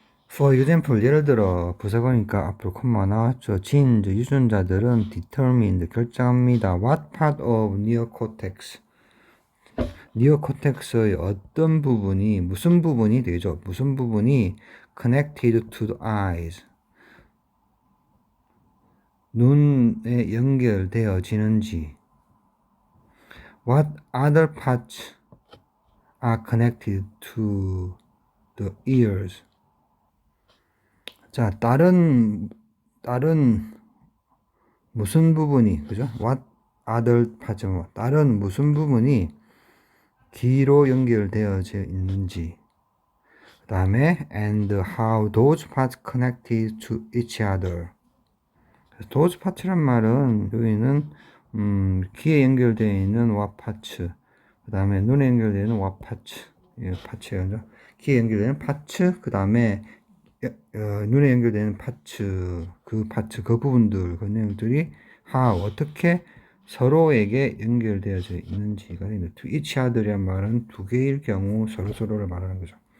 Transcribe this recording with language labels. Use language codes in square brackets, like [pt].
[en] For example, [ko] 예를 들어 부사관이니까 앞으로 콤마 나왔죠. genes, 유전자들은 determined, 결정합니다. [en] What part of neocortex? [ko] neocortex의 어떤 부분이, 무슨 부분이 되죠? 무슨 부분이 [en] connected to the eyes? [ko] 눈에 연결되어지는지. [en] What other parts are connected to the ears? [ko] 자, 다른 무슨 부분이, 그죠? [en] What other parts, [ko] 다른 무슨 부분이 귀로 연결되어져 있는지. 그 다음에 [en] and how those parts connected to each other. [ko] those parts란 말은 여기는 귀에 연결되어 있는 what parts, 그 다음에 눈에 연결되어 있는 what parts, 예, 파츠예요. 귀에 연결되는 파츠, 그 다음에 눈에 연결되는 파츠, 그 부분들, 그 내용들이 how, 어떻게 서로에게 연결되어져 있는지가 되는 [en] to each other [ko] 이란 말은 두 개일 경우 서로를 말하는 거죠.